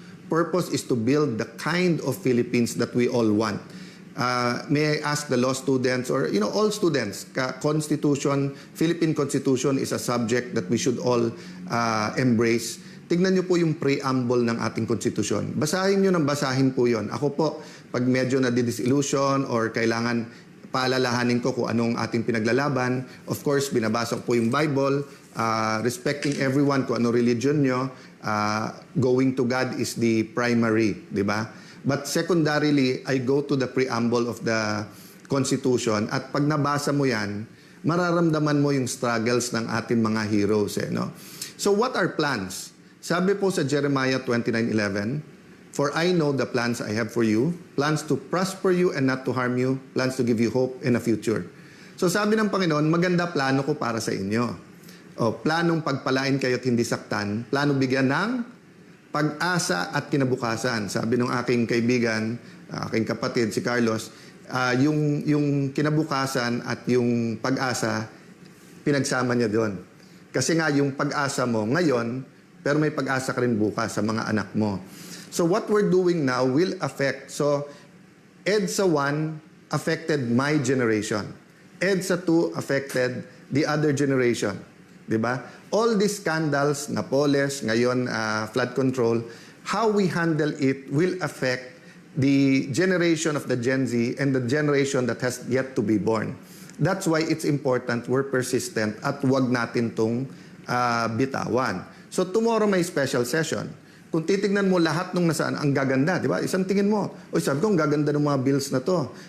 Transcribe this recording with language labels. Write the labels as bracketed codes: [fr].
[en] Purpose is to build the kind of Philippines that we all want. May I ask the law students or all students, Constitution, Philippine Constitution is a subject that we should all embrace. [tl] Tignan niyo po yung preamble ng ating konstitusyon. Basahin niyo ng basahin po yon. Ako po, pag medyo na disillusion or kailangan paalalahanin ko kung anong ating pinaglalaban. Of course, binabasa ko po yung Bible, [en] respecting everyone [tl] kung ano religion nyo. [en] Going to God is the primary, di ba? But secondarily, I go to the preamble of the Constitution [tl] at pag nabasa mo yan, mararamdaman mo yung struggles ng ating mga heroes. [en] No? So what are plans? Sabi po sa Jeremiah 29:11, "For I know the plans I have for you, plans to prosper you and not to harm you, plans to give you hope in a future." [tl] So sabi ng Panginoon, maganda plano ko para sa inyo. Planong pagpalain kayo at hindi saktan, plano bigyan ng pag-asa at kinabukasan. Sabi ng aking kaibigan, aking kapatid, si Carlos, yung kinabukasan at yung pag-asa, pinagsama niya doon. Kasi nga yung pag-asa mo ngayon, pero may pag-asa ka rin bukas sa mga anak mo. [en] So what we're doing now will affect. So EDSA 1 affected my generation. EDSA 2 affected the other generation. Diba? All these scandals, Napoles, ngayon flood control, how we handle it will affect the generation of the Gen Z and the generation that has yet to be born. That's why it's important we're persistent [tl] at wag natin tong bitawan. [en] So tomorrow may special session. [tl] Kung titignan mo lahat nung nasaan, ang gaganda, di ba? Isang tingin mo, sabi ko, ang gaganda ng mga bills na to.